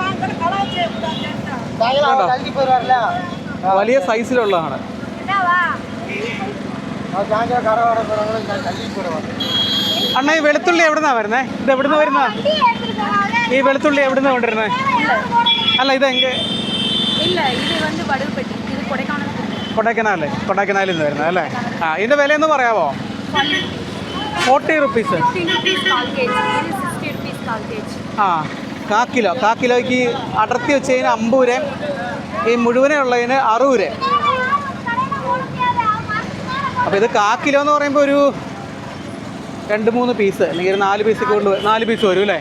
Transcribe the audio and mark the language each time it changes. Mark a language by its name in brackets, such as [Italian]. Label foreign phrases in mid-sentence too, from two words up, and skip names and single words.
[Malayalam] വലിയ സൈസിലുള്ളതാണ്. അണ്ണ, ഈ വെളുത്തുള്ളി എവിടുന്നാ വരുന്നേ? ഇത് എവിടുന്ന് വരുന്ന ഈ വെളുത്തുള്ളി? എവിടുന്ന് കൊണ്ടിരുന്നേ? അല്ല, [Tamil] இல்ல இது வந்து வடுகப்பட்டி இது கொடைக்கானல் [Malayalam] കൊടൈക്കനാലിൽ നിന്ന് വരുന്നത് അല്ലേ? ആ ഇതിൻ്റെ വിലയൊന്ന് പറയാമോ? 40 റുപ്പീസ്. 15 rupees കാൽ കേജി ഇത് 60 rupees കാൽ കേജി. ആ കാ കിലോയ്ക്ക് അടർത്തി വെച്ചതിന് 50 രൂപ, ഈ മുഴുവനെ ഉള്ളതിന് 60 രൂപ. അപ്പോൾ ഇത് കാ കിലോ എന്ന് പറയുമ്പോൾ ഒരു 2-3 പീസ് അല്ലെങ്കിൽ 4 പീസ് കൂടുതൽ 4 പീസ് വരും അല്ലേ?